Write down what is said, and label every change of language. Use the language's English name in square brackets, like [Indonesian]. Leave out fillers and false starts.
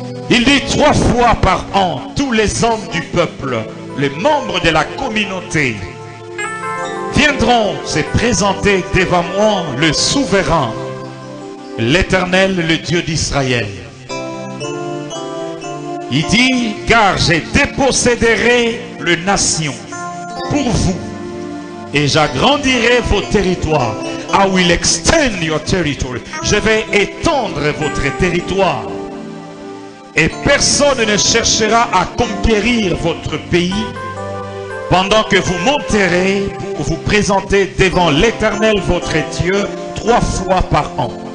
[French] Il dit 3 fois par an, tous les hommes du peuple, les membres de la communauté, viendront se présenter devant moi, le souverain, l'Éternel, le Dieu d'Israël. Il dit, car je déposséderai les nations pour vous, et j'agrandirai vos territoires. [English] I will extend your territory. [French] Je vais étendre votre territoire. Et personne ne cherchera à conquérir votre pays pendant que vous monterez pour vous présenter devant l'Éternel votre Dieu 3 fois par an.